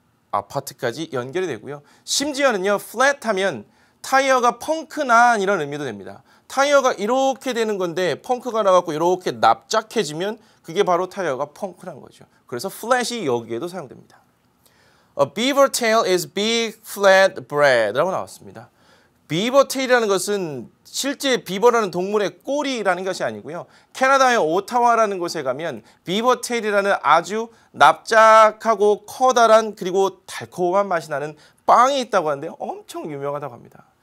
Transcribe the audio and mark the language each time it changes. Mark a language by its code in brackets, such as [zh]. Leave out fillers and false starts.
[ko] 아파트까지 연결이 되고요. 심지어는요, flat하면 타이어가 펑크난 이런 의미도 됩니다. 타이어가 이렇게 되는 건데 펑크가 나갖고 이렇게 납작해지면 그게 바로 타이어가 펑크난 거죠. 그래서 flat이 여기에도 사용됩니다. [en] A beaver tail is big flat bread [ko] 라고 나왔습니다. 비버 테일이라는 것은 실제 비버라는 동물의 꼬리라는 것이 아니고요. 캐나다의 오타와라는 곳에 가면 비버 테일이라는 아주 납작하고 커다란 그리고 달콤한 맛이 나는 빵이 있다고 하는데 엄청 유명하다고 합니다.